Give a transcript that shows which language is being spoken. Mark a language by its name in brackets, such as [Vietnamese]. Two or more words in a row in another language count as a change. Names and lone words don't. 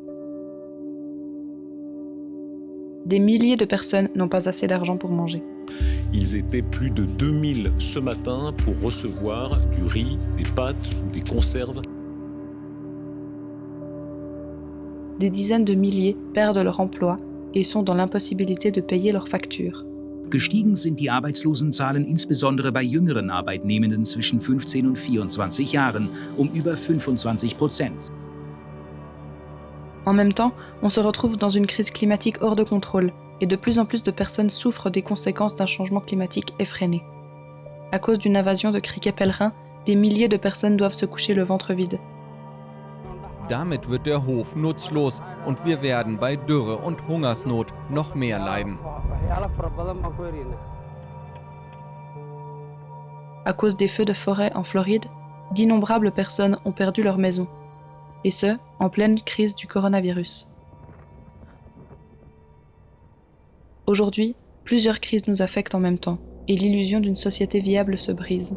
[French] Des milliers de personnes n'ont pas assez d'argent pour manger. Ils étaient plus de 2000 ce matin pour recevoir du riz, des pâtes ou des conserves. Des dizaines de milliers perdent leur emploi et sont dans l'impossibilité de payer leurs factures. [German] Gestiegen sind die Arbeitslosenzahlen insbesondere bei jüngeren Arbeitnehmenden zwischen 15 und 24 Jahren über 25%. [French] En même temps, on se retrouve dans une crise climatique hors de contrôle et de plus en plus de personnes souffrent des conséquences d'un changement climatique effréné. À cause d'une invasion de criquets pèlerins, des milliers de personnes doivent se coucher le ventre vide. [German] Damit wird der Hof nutzlos und wir werden bei Dürre und Hungersnot noch mehr leiden. [French] À cause des feux de forêt en Floride, d'innombrables personnes ont perdu leur maison, et ce, en pleine crise du coronavirus. Aujourd'hui, plusieurs crises nous affectent en même temps, et l'illusion d'une société viable se brise.